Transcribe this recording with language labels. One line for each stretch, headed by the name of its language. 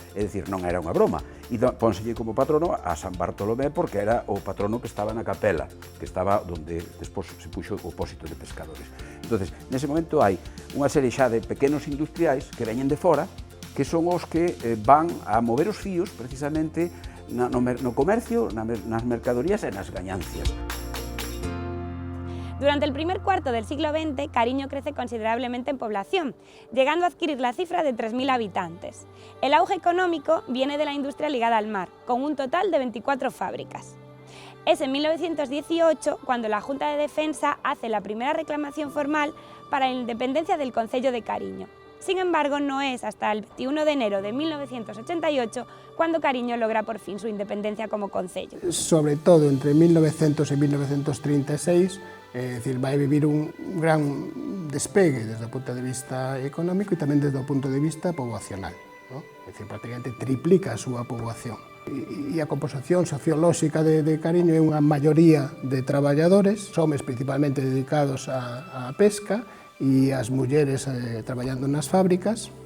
Galician: É dicir, non era unha broma. E pónselle como patrono a San Bartolomé, porque era o patrono que estaba na capela, que estaba onde despois se puxo o pósito de pescadores. Entonces, nese momento hai unha serie xa de pequenos industriais que veñen de fora, que son os que van a mover os fíos, precisamente, no comercio, nas mercadorías e nas gañancias.
Spanish: Durante el primer cuarto del siglo XX, Cariño crece considerablemente en población, llegando a adquirir la cifra de 3000 habitantes. El auge económico viene de la industria ligada al mar, con un total de 24 fábricas. Es en 1918 cuando la Junta de Defensa hace la primera reclamación formal para la independencia del concello de Cariño. Sin embargo, no es hasta el 21 de enero de 1988 cuando Cariño logra por fin su independencia como concello. Sobre todo entre 1900 y 1936, es decir,
Galician: vai vivir un gran despegue desde o punto de vista económico e tamén desde o punto de vista poboacional, ¿no?
Spanish: Es decir,
Galician: prácticamente triplica a súa poboación. E a composición sociolóxica de Cariño é unha maioría de traballadores, homes principalmente dedicados á pesca e as mulleres traballando nas fábricas.